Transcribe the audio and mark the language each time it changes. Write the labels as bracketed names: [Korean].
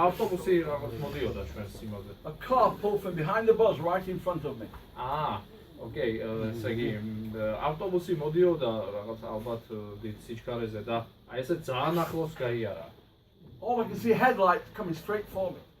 [Georgian] ავტობუსი რაღაც მოდიოდა ჩვენს სიმაზე. [English] A car pulled from behind the bus right in front of me. [Georgian] Okay, ესე იგი ავტობუსი მოდიოდა რაღაც ალბათ დიდ სიჩქარეზე და აი ესე ძალიან ახლოს გაიარა. [English] All I could see headlights coming straight for me.